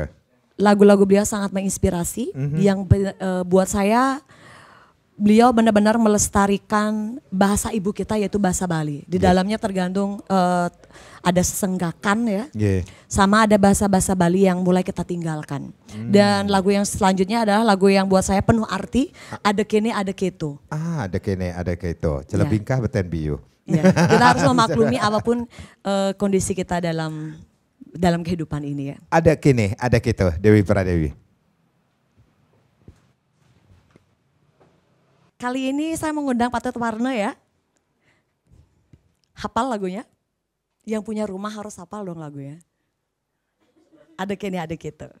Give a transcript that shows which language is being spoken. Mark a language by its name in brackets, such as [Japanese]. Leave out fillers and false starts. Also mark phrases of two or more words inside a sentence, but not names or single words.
[Indonesian] Lagu-lagu beliau sangat menginspirasi. Yang buat saya beliau benar-benar melestarikan bahasa ibu kita yaitu bahasa Bali. Di dalamnya tergantung ada sesenggakan ya. Sama ada bahasa-bahasa Bali yang mulai kita tinggalkan. Dan lagu yang selanjutnya adalah lagu yang buat saya penuh arti. [Balinese] Ada kene ada keto. Ada kene ada keto. Celebingkah beten biu. [Indonesian] Ya, kita harus memaklumi apapun kondisi kita dalam kehidupan ini ya. [Balinese] Ada kene ada keto Dewi Pradewi. [Indonesian] Kali ini saya mengundang Patut Warna ya. Hafal lagunya? Yang punya rumah harus hafal dong lagunya. [Balinese] Ada kene ada gitu.